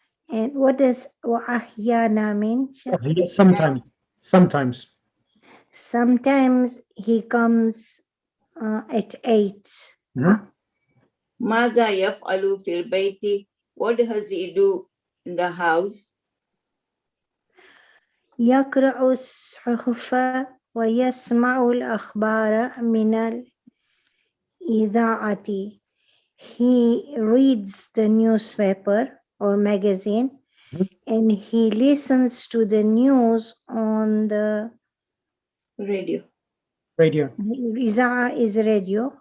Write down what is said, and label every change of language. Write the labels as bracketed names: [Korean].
[English] And what does وأحيانا mean? Sometimes. Sometimes he comes at 8. [Arabic] ماذا يفعل في البيت? [English] What does he do in the house? [Arabic] يقرأ الصحف ويسمع الأخبار من الإذاعة. [English] He reads the newspaper or magazine and he listens to the news on the Radio. إذاعة is radio.